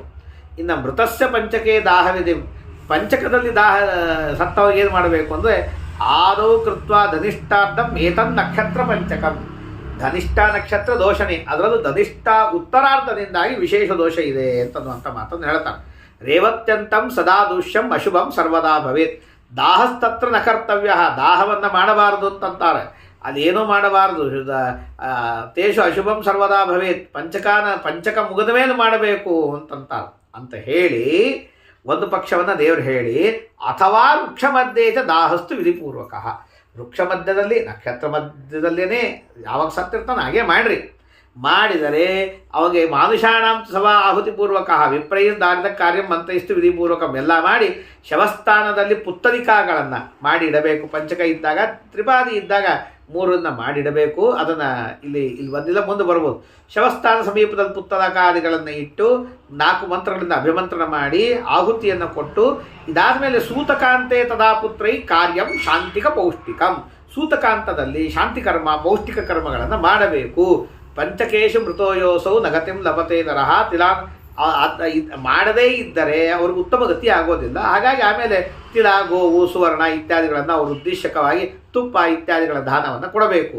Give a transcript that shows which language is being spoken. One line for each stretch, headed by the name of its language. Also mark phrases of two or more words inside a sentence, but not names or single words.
Kannada: ಇನ್ನು
Sanskrit: ಮೃತಸ್ಯ ಪಂಚಕೆ
Kannada: ದಾಹವಿದೆ, ಪಂಚಕದಲ್ಲಿ ಸತ್ತವರಿಗೆ ಏನು ಮಾಡಬೇಕು ಅಂದರೆ,
Sanskrit: ಆದೌ ಕೃತ್ವ ಧನಿಷ್ಠಾರ್ಧಂ ಏತನ್ ನಕ್ಷತ್ರ ಪಂಚಕಂ.
Kannada: ಧನಿಷ್ಠ ನಕ್ಷತ್ರ ದೋಷನೇ, ಅದರಲ್ಲೂ ಧನಿಷ್ಠ ಉತ್ತರಾರ್ಧದಿಂದಾಗಿ ವಿಶೇಷ ದೋಷ ಇದೆ ಅಂತನ್ನುವಂಥ ಮಾತನ್ನು ಹೇಳ್ತಾನೆ.
Sanskrit: ರೇವತ್ಯಂತಂ ಸದಾ ದೂಷ್ಯಂ ಅಶುಭಂ ಸರ್ವದಾ ಭವೇತ್. ದಾಹಸ್ತತ್ರ ನ ಕರ್ತವ್ಯ,
Kannada: ದಾಹವನ್ನು ಮಾಡಬಾರದು ಅಂತಂತಾರೆ. ಅದೇನೂ ಮಾಡಬಾರದು.
Sanskrit: ತೇಷು ಅಶುಭಂ ಸರ್ವದಾ ಭವೇತ್,
Kannada: ಪಂಚಕ ಮುಗಿದ ಮೇಲೆ ಮಾಡಬೇಕು ಅಂತಂತಾರೆ ಅಂತ ಹೇಳಿ ಒಂದು ಪಕ್ಷವನ್ನು ದೇವರು ಹೇಳಿ, ಅಥವಾ
Sanskrit: ವೃಕ್ಷ ಮಧ್ಯೆ ದಾಹಸ್ತು ವಿಧಿಪೂರ್ವಕ.
Kannada: ವೃಕ್ಷ ಮಧ್ಯದಲ್ಲಿ ನಕ್ಷತ್ರ ಮಧ್ಯದಲ್ಲೇ ಯಾವಾಗ ಸತ್ತಿರ್ತಾನೆ ಹಾಗೆ ಮಾಡಿರಿ. ಮಾಡಿದರೆ ಅವಾಗ
Sanskrit: ಮಾನುಷಾಣಾಂ ಸಭಾ ಆಹುತಿಪೂರ್ವಕ ವಿಪ್ರೈರ್ದಾರಿದ ಕಾರ್ಯ ಮಂತ್ರಯಿಸ್ತು ವಿಧಿಪೂರ್ವಕಂ
Kannada: ಎಲ್ಲ ಮಾಡಿ ಶವಸ್ಥಾನದಲ್ಲಿ ಪುತ್ತಲಿಕಾಗಳನ್ನು ಮಾಡಿ ಇಡಬೇಕು. ಪಂಚಕ ಇದ್ದಾಗ, ತ್ರಿಪಾದಿ ಇದ್ದಾಗ ಮೂರನ್ನು ಮಾಡಿಡಬೇಕು. ಅದನ್ನು ಇಲ್ಲಿ ಬಂದಿಲ್ಲ, ಮುಂದೆ ಬರ್ಬೋದು. ಶವಸ್ಥಾನ ಸಮೀಪದಲ್ಲಿ ಪುತ್ತಲಕಾದಿಗಳನ್ನು ಇಟ್ಟು 4 ಮಂತ್ರಗಳಿಂದ ಅಭಿಮಂತ್ರಣ ಮಾಡಿ ಆಹುತಿಯನ್ನು ಕೊಟ್ಟು, ಇದಾದ
Sanskrit: ಸೂತಕಾಂತೆ ತದಾ ಪುತ್ರೈ ಕಾರ್ಯಂ ಶಾಂತಿಕ ಪೌಷ್ಟಿಕಂ.
Kannada: ಸೂತಕಾಂತದಲ್ಲಿ ಶಾಂತಿ ಕರ್ಮ ಪೌಷ್ಟಿಕ ಕರ್ಮಗಳನ್ನು ಮಾಡಬೇಕು.
Sanskrit: ಪಂಚಕೇಶು ಮೃತೋಯೋಸೌ ನಗತಿಂ ಲಭತೆ ನರಹ
Kannada: ತಿಲಾ ಮಾಡದೇ ಇದ್ದರೆ ಅವ್ರಿಗೆ ಉತ್ತಮ ಗತಿ ಆಗೋದಿಲ್ಲ. ಹಾಗಾಗಿ ಆಮೇಲೆ ತಿಳ, ಗೋವು, ಸುವರ್ಣ ಇತ್ಯಾದಿಗಳನ್ನು ಅವರು ಉದ್ದೇಶಕವಾಗಿ ತುಪ್ಪ ಇತ್ಯಾದಿಗಳ ದಾನವನ್ನು ಕೊಡಬೇಕು.